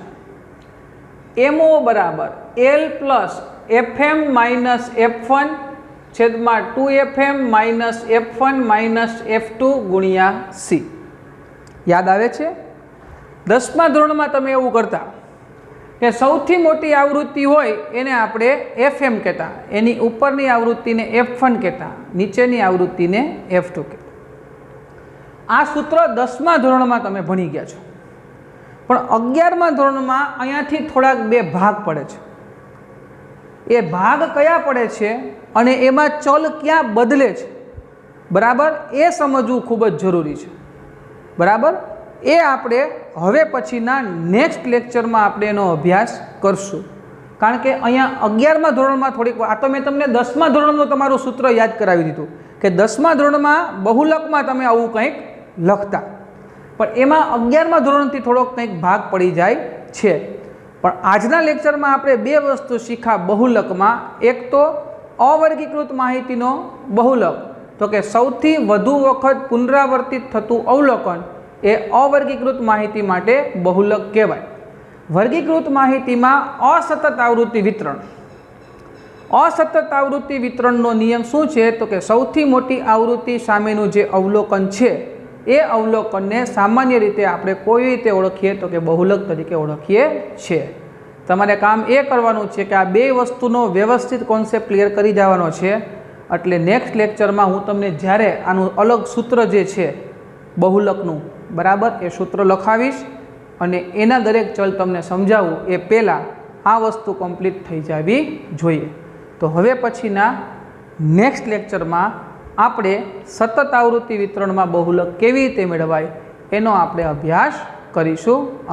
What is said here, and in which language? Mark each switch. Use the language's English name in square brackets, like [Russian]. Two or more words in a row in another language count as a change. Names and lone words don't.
[Gujarati] MO બરાબર L પ્લસ FM માઇનસ F1 છેદમાં 2FM માઇનસ F1 માઇનસ F2 ગુણિયા C। યાદ આવે છે? 10મા ધોરણમાં તમે એવું કરતા કે સૌથી મોટી આવૃત્તિ હોય એને આપણે FM કહેતા, એની ઉપરની આવૃત્તિને F1 કહેતા, નીચેની આવૃત્તિને F2 કહેતા। આ સૂત્ર 10મા ધોરણમાં તમે ભણી ગયા છો, પણ 11મા ધોરણમાં અહીંયાથી થોડાક બે ભાગ પડે છે। એ ભાગ કયા પડે છે અને એમાં ચલ કયા બદલે છે, બરાબર એ સમજવું ખૂબ જ જરૂરી છે। બરાબર એ આપણે હવે પછીના [English] next lectureમાં [Gujarati] આપણે એનો અભ્યાસ કરશું, કારણ કે અહીંયા 11મા ધોરણમાં થોડીક આ તો મેં તમને 10મા ધોરણનું તમારું સૂત્ર યાદ કરાવી દીધું કે 10મા ધોરણમાં બહુલકમાં તમે આવું કંઈક લખતા, પણ એમાં 11મા ધોરણથી થોડોક કંઈક ભાગ પડી જાય છે। પણ આજના લેક્ચરમાં આપણે બે વસ્તુ શીખ્યા બહુલકમાં। એક તો અવર્ગીકૃત માહિતીનો બહુલક તો કે સૌથી વધુ વખત પુનરાવર્તિત થતું અવલોકન એ અવર્ગીકૃત માહિતી માટે બહુલક કહેવાય। વર્ગીકૃત માહિતીમાં અસતત આવૃત્તિ વિતરણ। અસતત આવૃત્તિ વિતરણનો નિયમ શું છે તો કે સૌથી મોટી આવૃત્તિ સામેનું જે અવલોકન છે એ અવલોકનને સામાન્ય રીતે આપણે કોઈ રીતે ઓળખીએ તો કે બહુલક તરીકે ઓળખીએ છે। તમારે કામ એ કરવાનું છે કે આ બે વસ્તુનો વ્યવસ્થિત [English] concept clear [Gujarati] કરી જવાનો છે એટલે [English] next lectureમાં [Gujarati] હું તમને જ્યારે આનું અલગ સૂત્ર જે છે બહુલકનું બરાબર એ સૂત્ર લખાવીશ અને એના દરેક ચલ તમને સમજાવું એ પહેલાં આ વસ્તુ કમ્પ્લીટ થઈ જવી જોઈએ. તો હવે પછીના [English] next lectureમાં [Gujarati] આપણે સતત આવૃત્તિ વિતરણમાં બહુલક કેવી રીતે મેળવાય એનો આપણે અભ્યાસ કરીશું.